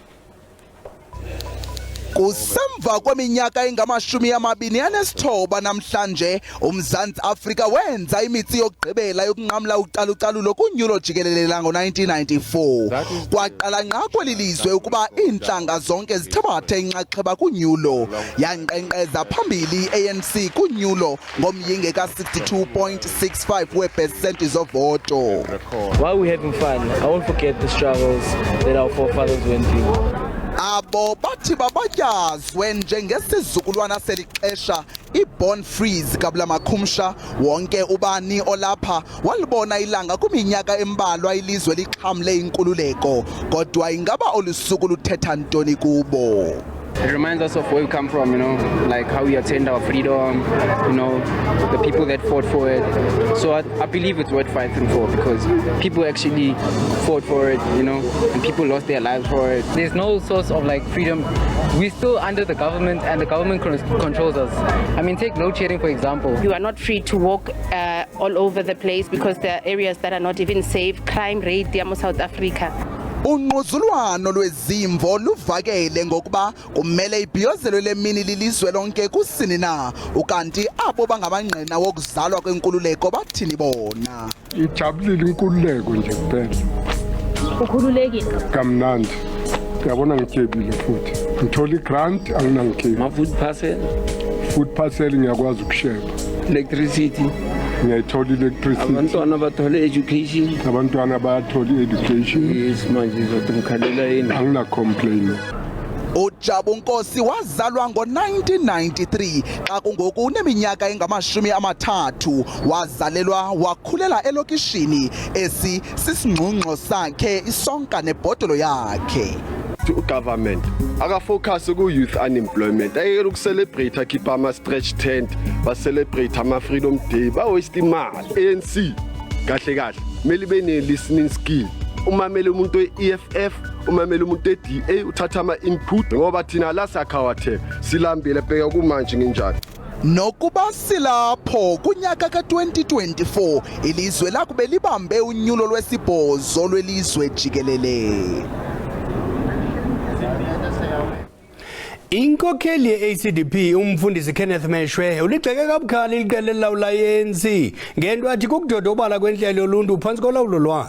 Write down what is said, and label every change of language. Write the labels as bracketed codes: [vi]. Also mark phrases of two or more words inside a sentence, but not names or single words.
[xh] Kusemva kweminyaka engama-29 namhlanje uMzantsi Afrika wenza imitsi yokugqibela yokunqamla ucalucalulo kunyulo jikelele ngo-1994 kwaqala ngqa kweli lizwe ukuba iintlanga zonke zithabathe inxaxheba kunyulo yanqenqeza phambili ANC kunyulo ngomyinge ka-62.65 weepesenti zovoto. [en] While we're having fun, I won't forget the struggles that our forefathers went through. Abo bathi babatyazwe njengesizukulwana selixesha i- born freeze kabla makhumsha wonke ubani olapha walibona ilanga kwiminyaka embalwa ilizwe lixhamle inkululeko kodwa ingaba olusuku luthetha ntoni kubo. It reminds us of where we come from, like how we attained our freedom, the people that fought for it. So I believe it's worth fighting for because people actually fought for it, and people lost their lives for it. There's no source of freedom. We're still under the government and the government controls us. I mean, take load shedding, for example. You are not free to walk all over the place because there are areas that are not even safe. Crime rate, South Africa. [xh] Ungquzulwano lwezimvo luvakele ngokuba kumele ibhiyozelwe lemini lilizwe lonke kusini na ukanti abo bangabangqina wokuzalwa kwenkululeko bathini bona. [zu] Ijabulile inkululeko nje kuphela. Ukhululekile. Kamnandi. Uyabona ngityebile futhi. Ngithola igrant anginangikheli. [en] Food parcel [zu] ngiyakwazi ukusheba. Electricity. Ngiyayithola electricity. Abantwana bathola education. Abantwana bayathola education. Yes manje zokumkhalela yini. Angina complain. [xh] uJabu Nkosi wazalwa ngo-1993 xa kungoku uneminyaka engama-30 wazalelwa wakhulela elokishini esi sisingxungxo sakhe isonka nebhodolo yakhe. [zu] Government akafocus ku [en] youth unemployment [zu] ayeke ukucelebrate akhipha ama [en] stretch tent [zu] ba celebrate ama [en] freedom day [zu] ba waste imali. ANC kahle kahle meli bene [en] listening skill [zu] umamele umuntu we-EFF umamele umuntu we-DA uthatha ama input ngoba thina la sakhawathe silambile bheka kumanje nginjani. [xh] Nokuba silapho kunyaka ka-2024 ilizwe lakube libambe unyulo lwesibhozo lwelizwe jikelele. Inkokheli ye-ACDP umfundisi Kenneth Meshwe uligxeke kabukhali iqela elilawula ANC ngento athi kukudodobala kwenhlelo yoluntu phantsi kolawulo lwayo.